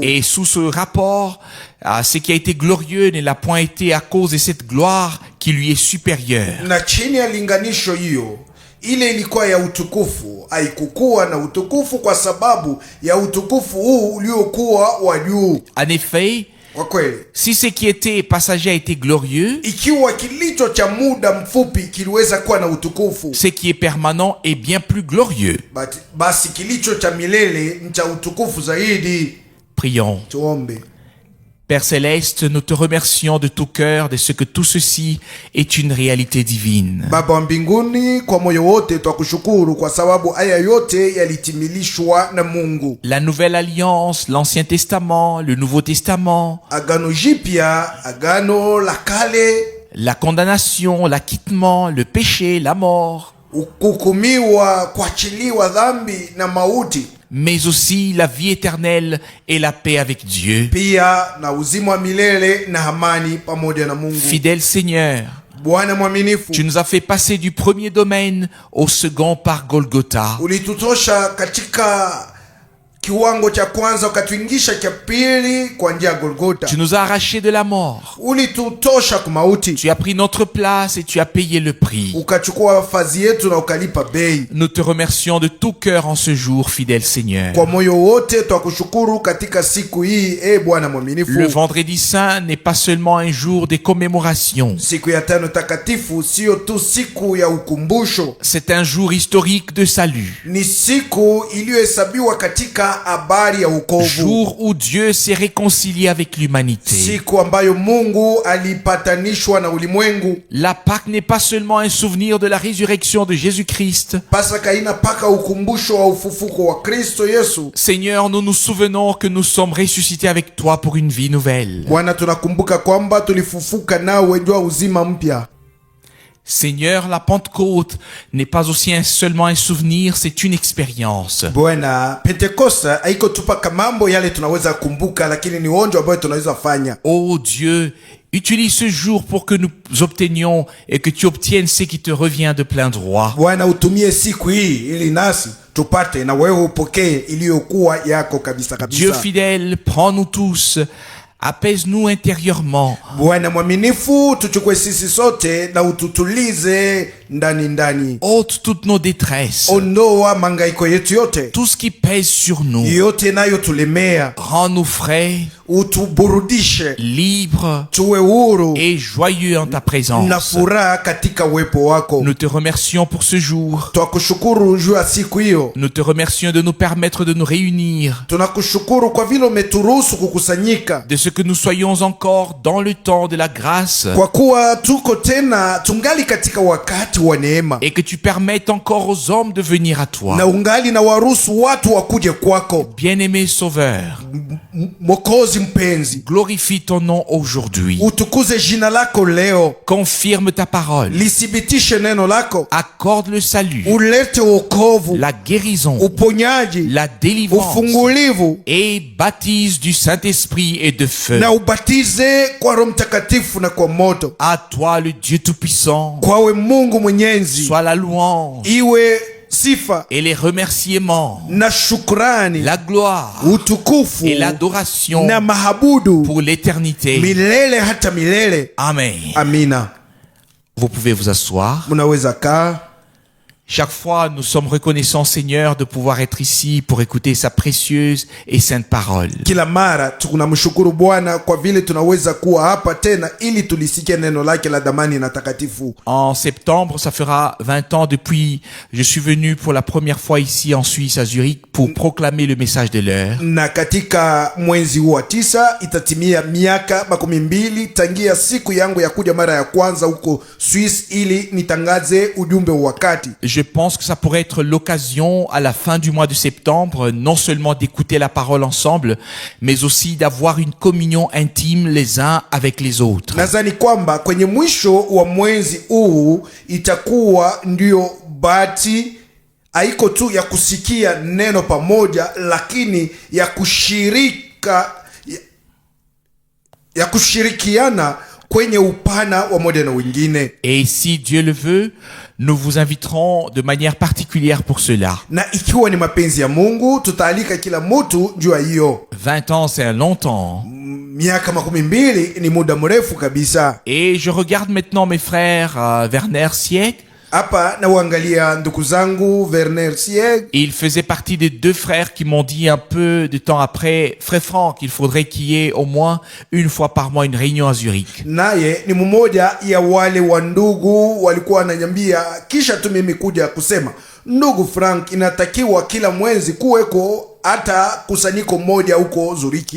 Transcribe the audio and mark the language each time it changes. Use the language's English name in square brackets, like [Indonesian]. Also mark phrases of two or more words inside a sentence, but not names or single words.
[French] Et sous ce rapport, ce qui a été glorieux ne l'a point été à cause de cette gloire qui lui est supérieure. [Swahili] Na chini ya linganisho hiyo, ile ilikuwa ya utukufu haikukuwa na utukufu kwa sababu ya utukufu huu uliokuwa wa juu. [French] En effet, [Swahili] Kwa kweli, [French] si ce qui était passager a été glorieux, [Swahili] ikiwa kilicho cha muda mfupi kiliweza kuwa na utukufu, [French] ce qui est permanent est bien plus glorieux. [Swahili] basi kilicho cha milele ni cha utukufu zaidi. [French] Prions. [Swahili] Tuombe. [French] Père Céleste, nous te remercions de tout cœur de ce que tout ceci est une réalité divine. [Swahili] Baba wa mbinguni, kwa moyo wote twakushukuru kwa sababu haya yote yalitimilishwa na Mungu. [French] La Nouvelle Alliance, l'Ancien Testament, le Nouveau Testament, [Swahili] Agano jipya, agano la kale, [French] la condamnation, l'acquittement, le péché, la mort, [Swahili] kuhukumiwa, kuachiliwa dhambi na mauti, [French] mais aussi la vie éternelle et la paix avec Dieu. [Swahili] pia na uzima wa milele na amani pamoja na Mungu. [French] Fidèle Seigneur, [Swahili] Bwana mwaminifu, [French] tu nous as fait passer du premier domaine au second par Golgotha. [Swahili] ulitutosha katika kiwango cha kwanza ukatuingisha cha pili kwa njia ya Golgotha. [French] Tu nous as arrachés de la mort. [Swahili] Ulitutosha kumauti. [French] Tu as pris notre place et tu as payé le prix. [Swahili] Ukachukua fazi yetu na ukalipa bei. [French] Nous te remercions de tout cœur en ce jour, fidèle Seigneur. [Swahili] Kwa moyo wote twakushukuru katika siku hii, Bwana mwaminifu. [French] Le vendredi saint n'est pas seulement un jour des commémorations. [Swahili] Siku ya tano takatifu sio tu siku ya ukumbusho. [French] C'est un jour historique de salut. [Swahili] Ni siku iliyohesabiwa katika habari ya wokovu. [French] Jour où Dieu s'est réconcilié avec l'humanité. [Swahili] Siku ambayo Mungu alipatanishwa na ulimwengu. [French] La Pâque n'est pas seulement un souvenir de la résurrection de Jésus-Christ. [Swahili] Pasaka inapaka ukumbusho wa ufufuko wa Kristo Yesu. [French] Seigneur, nous nous souvenons que nous sommes ressuscités avec toi pour une vie nouvelle. [Swahili] Bwana, tunakumbuka kwamba tulifufuka nawe ndio uzima mpya. [French] Seigneur, la Pentecôte n'est pas aussi seulement un souvenir, c'est une expérience. [Swahili] Bwana, Pentekoste haiko tu paka mambo yale tunaweza kumbuka, lakini ni onjo ambayo tunaweza fanya. [French] Oh Dieu, utilise ce jour pour que nous obtenions et que tu obtiennes ce qui te revient de plein droit. [Swahili] Bwana, utumie siku hii ili nasi tupate na wewe upokee iliyokuwa yako kabisa kabisa. [French] Dieu fidèle, prends-nous tous. Apaise-nous intérieurement. [Swahili] Bwana mwaminifu, tuchukue sisi sote na ututulize ndani ndani. [French] Ôte toutes nos détresses. [Swahili] Ondoa mangaiko yetu yote. [French] Tout ce qui pèse sur nous. [Swahili] Yote nayo tulemea. [French] Rends-nous frais. [Swahili] Utuburudishe. [French] Libres. [Swahili] Tuwe huru. [French] Et joyeux en ta présence. [Swahili] Na furaha katika uwepo wako. [French] Nous te remercions pour ce jour. [Swahili] Twakushukuru juu ya siku hiyo. [French] Nous te remercions de nous permettre de nous réunir. [Swahili] Tunakushukuru kwa vile umeturuhusu kukusanyika. [French] De ce que nous soyons encore dans le temps de la grâce. [Swahili] Kwa kuwa tuko tena tungali katika wakati wa neema. [French] Et que tu permettes encore aux hommes de venir à toi. [Swahili] Na ungali na waruhusu watu wakuje kwako. [French] Bien-aimé Sauveur. [Swahili] Mwokozi mpenzi. [French] Glorifie ton nom aujourd'hui. [Swahili] Utukuze jina lako leo. [French] Confirme ta parole. [Swahili] Lithibitishe neno lako. [French] Accorde le salut. [Swahili] Ulete wokovu. [French] La guérison. [Swahili] Uponyaji. [French] La délivrance. [Swahili] Ufungulivu. [French] Et baptise du Saint-Esprit et de feu. [Swahili] Na ubatize kwa Roho Mtakatifu na kwa moto. [French] À toi le Dieu Tout-Puissant. [Swahili] Kwawe Mungu mwenyezi. [French] Soit la louange. [Swahili] Iwe sifa. [French] Et les remerciements. [Swahili] Na shukrani. [French] La gloire. [Swahili] Utukufu. [French] Et l'adoration. [Swahili] Na mahabudu. [French] Pour l'éternité. [Swahili] Milele hata milele. [French] Amen. [Swahili] Amina. [French] Vous pouvez vous asseoir. [Swahili] Munaweza kaa. [French] Chaque fois, nous sommes reconnaissants, Seigneur, de pouvoir être ici pour écouter sa précieuse et sainte parole. [Swahili] Kila mara tunamshukuru Bwana kwa vile tunaweza kuwa hapa tena ili tulisikie neno lake la damani na takatifu. [French] En septembre, ça fera 20 ans depuis je suis venu pour la première fois ici en Suisse à Zurich pour proclamer le message de l'heure. [Swahili] Na katika mwezi wa 9 itatimia miaka 12 tangia siku yangu ya kuja mara ya kwanza huko Swiss ili nitangaze ujumbe wa wakati. [French] Je pense que ça pourrait être l'occasion à la fin du mois de septembre, non seulement d'écouter la parole ensemble, mais aussi d'avoir une communion intime les uns avec les autres. [Swahili] Nadhani kwamba kwenye mwisho wa mwezi huu itakuwa ndio bahati haiko tu ya kusikia neno pamoja, lakini ya kushirikiana kwenye upana wa moja na wengine. [French] Et si Dieu le veut, nous vous inviterons de manière particulière pour cela. [Swahili] Na ikiwa ni mapenzi ya Mungu, tutaalika kila mtu juu ya hiyo. [French] 20 ans, c'est un long temps. [Swahili] Miaka 12 ni muda mrefu kabisa. [French] Et je regarde maintenant mes frères Werner Sieg. [Swahili] Hapa na uangalia ndugu zangu Werner Sieg. [French] Il faisait partie des 2 frères qui m'ont dit un peu de temps après, Frère Franck, il faudrait qu'il y ait au moins une fois par mois une réunion à Zurich. [Swahili] Naye ni mmoja ya wale wa ndugu walikuwa wananiambia kisha tu mimi kuja kusema, ndugu Frank, inatakiwa kila mwezi kuweko hata kusanyiko moja huko Zuriki.